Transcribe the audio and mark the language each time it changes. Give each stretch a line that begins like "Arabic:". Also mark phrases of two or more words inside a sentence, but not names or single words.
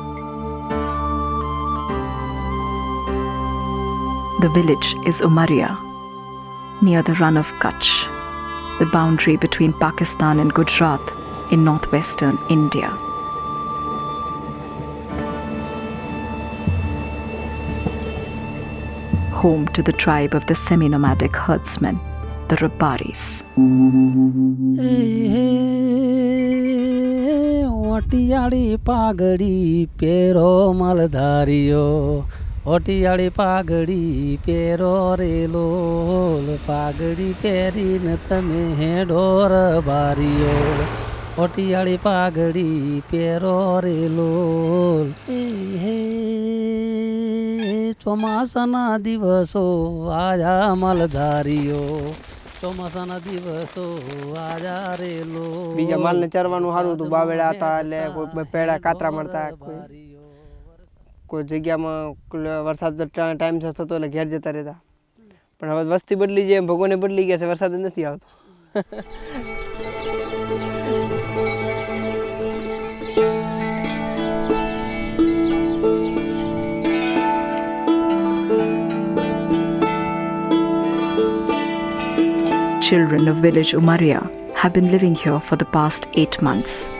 English: The village is Umaria, near the run of Kutch, the boundary between Pakistan and Gujarat in northwestern India. Home to the tribe of the semi-nomadic herdsmen, the Rabaris.
Gujarati: ઓટિયાડી પાઘડી પેરો માલધારીઓ. ઓટિયાડી પાઘડી પેરો રેલો. પાઘડી પેરીન તમે ડોર બારીઓ. ઓટિયાડી પાઘડી પેરો રેલો. ચોમાસાના દિવસો આજા માલધારીઓ. ચોમાસાના દિવસો આજા રેલો બીજા માલને ચરવાનું સારું હતું બાવેડા હતા એટલે કોઈ પેડા કાતરા મળતા કોઈ જગ્યામાં વરસાદ ટાઈમ થતો એટલે ઘેર જતા રહેતા પણ હવે વસ્તી બદલી જાય ભગવાને બદલી ગયા છે વરસાદ જ નથી આવતો
English: Children of village Umaria have been living here for the past 8 months.